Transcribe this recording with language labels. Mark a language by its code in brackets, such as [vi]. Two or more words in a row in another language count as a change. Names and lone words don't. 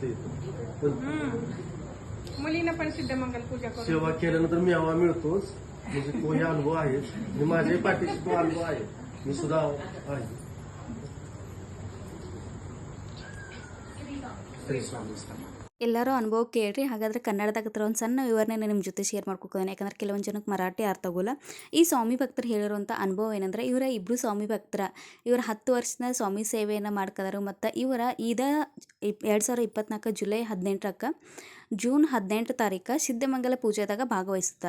[mr] पण मुलीनं पण सिद्धमंगल पूजा करून सेवा केल्यानंतर मेवा मिळतोच, म्हणजे तोही अनुभव आहे आणि माझ्याही पाठीशी तो अनुभव आहे. मी सुद्धा आहे. श्री स्वामी समर्थ. [kn] ಎಲ್ಲರೂ ಅನುಭವ ಕೇಳ್ರಿ. ಹಾಗಾದರೆ ಕನ್ನಡದಾಗ ಒಂದು ಸಣ್ಣ ವಿವರಣೆನ ನಿಮ್ಮ ಜೊತೆ ಶೇರ್ ಮಾಡ್ಕೊಳ್ತೀನಿ, ಯಾಕಂದ್ರೆ ಕೆಲವೊಂದು ಜನಕ್ಕೆ ಮರಾಠಿ ಅರ್ಥ ಆಗೋಲ್ಲ. ಈ ಸ್ವಾಮಿ ಭಕ್ತರು ಹೇಳಿರುವಂಥ ಅನುಭವ ಏನಂದ್ರೆ, ಇವರ ಇಬ್ಬರು ಸ್ವಾಮಿ ಭಕ್ತರ ಇವರು 10 ವರ್ಷದ ಸ್ವಾಮಿ ಸೇವೆಯನ್ನು ಮಾಡ್ಕೋದಾರು. ಮತ್ತು ಇವರ 2024 ಜುಲೈ 18ಕ್ಕೆ ಜೂನ್ 18 ತಾರೀಕು ಸಿದ್ಧಮಂಗಲ ಪೂಜೆದಾಗ ಭಾಗವಹಿಸುತ್ತಾರೆ.